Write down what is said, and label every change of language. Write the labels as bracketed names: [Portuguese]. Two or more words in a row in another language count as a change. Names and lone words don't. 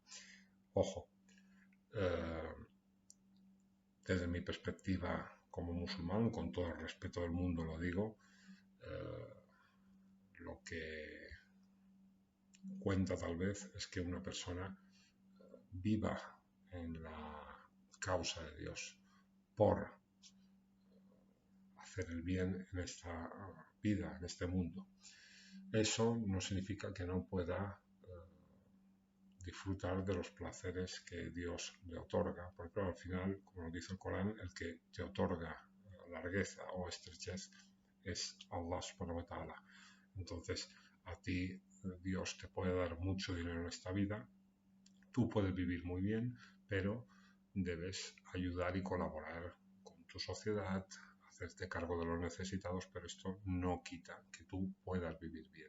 [Spanish] Ojo, desde mi perspectiva como musulmán, con todo el respeto del mundo lo digo, lo que cuenta tal vez es que una persona viva en la causa de Dios por hacer el bien en esta vida, en este mundo. Eso no significa que no pueda disfrutar de los placeres que Dios le otorga, porque al final, como nos dice el Corán, el que te otorga largueza o estrechez es Allah [Arabic] سبحانه وتعالى. [Spanish] Entonces, a ti Dios te puede dar mucho dinero en esta vida, tú puedes vivir muy bien, pero debes ayudar y colaborar con tu sociedad, hacerte cargo de los necesitados, pero esto no quita que tú puedas vivir bien.